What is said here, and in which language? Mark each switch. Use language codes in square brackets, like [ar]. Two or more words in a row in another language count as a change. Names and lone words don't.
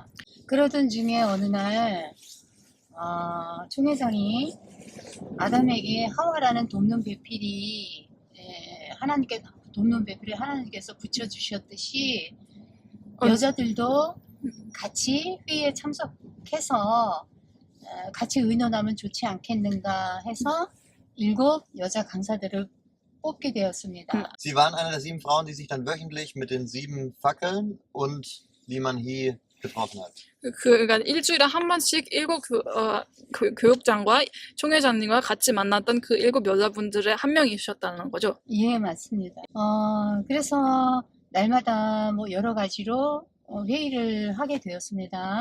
[ko] 그러던 중에 어느 날 총회장이 아담에게 하와라는 돕는 배필이 하나님께서 붙여주셨듯이 여자들도 같이 회의에 참석해서 같이 의논하면 좋지 않겠는가 해서 7 여자 강사들을 뽑게 되었습니다. [de] Sie waren eine der 7 Frauen, die sich dann wöchentlich mit den 7 Fackeln und Liman He getroffen hat. [ko] 그러니까 일주일에 한 번씩 7 교육장과 총회장님과 같이 만났던 그 7 여자분들의 한 명이셨다는 거죠? 예, 맞습니다. 그래서 날마다 뭐 여러 가지로 회의를 하게 되었습니다.